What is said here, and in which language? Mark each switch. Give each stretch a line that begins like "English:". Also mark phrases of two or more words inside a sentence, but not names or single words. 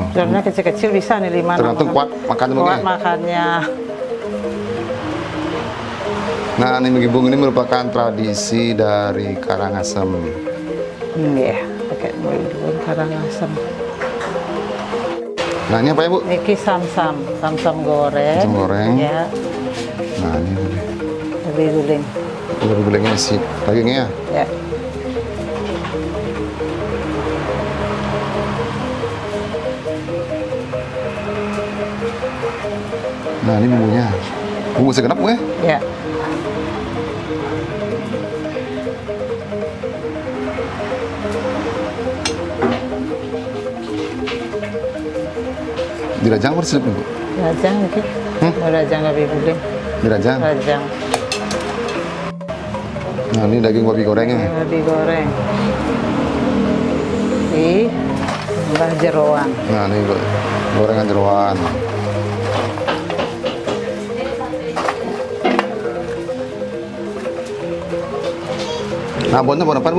Indonesian: Sebenarnya kecil-kecil bisa nih 5 Tergantung kuat makannya kuat mungkin. makannya. Nah, ini magibung ini merupakan tradisi dari Karangasem. Iya, paket magibung Karangasem. Nah, ini apa ya Bu? Niki samsam goreng. Samsam goreng. Ya, Nah, ini babi guling. babi gulingnya isi dagingnya ya. Ya. Nah, ini bumbunya. Bumbu segenap Bu ya? Ya. Dirajang apa diselip Bu? Rajang niki. Rajang babi guling. Dirajang. Rajang. Nah, ini daging babi gorengnya. Babi goreng. Di tambah jeroan. Nah, ini gorengan jeroan. Nah, abonnya abon apa Bu?